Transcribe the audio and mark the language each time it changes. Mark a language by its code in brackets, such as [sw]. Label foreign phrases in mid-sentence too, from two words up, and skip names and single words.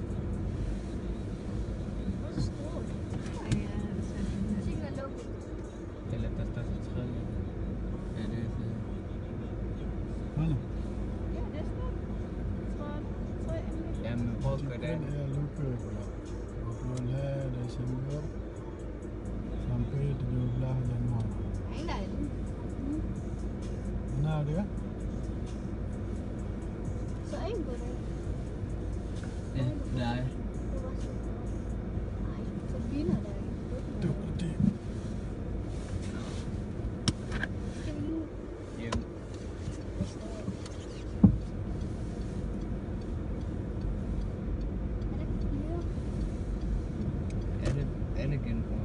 [da] Eller der står til tredje. Ja, det er til. [ms] Mana? [da] Ja, men hvor skal det? [ms] Kan dia lupa pula. 20 Desember sampai 17 Januari. Benar dia? [da] Ja, der er. [ms] Tu putih. [da] Jo. Er det genbrug?